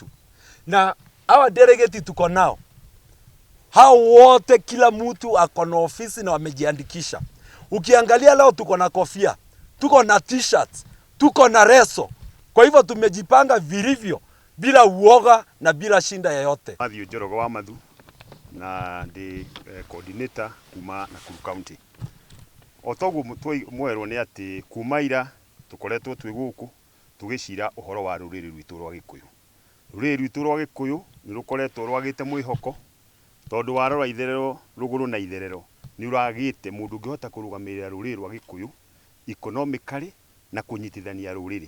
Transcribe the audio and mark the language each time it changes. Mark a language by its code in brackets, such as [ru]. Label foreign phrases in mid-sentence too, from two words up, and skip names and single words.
[sw] Na hawa delegate tuko nao, hao wote kila mtu ako na ofisi na wamejiandikisha. Ukiangalia leo tuko na kofia, tuko na t-shirts, tuko na reso. Kwa hivyo tumejipanga vilivyo bila uoga na bila shinda yoyote. [ki] Matthew Njoroge wa Mathu na ndi coordinator kuma Nakuru County. Otogu mwerwo ni ati kuma ira tukoretwo twi guku tugicira uhoro wa ruriri rwitu rwa Gikuyu. Ruriri rwitu rwa Gikuyu ni rukoretwo rwagite mwihoko tondu warora itherero ruguru na itherero ni uragite mundu ngihota kurugamirira ruriri rwa Gikuyu economically na kunyitithania ruriri.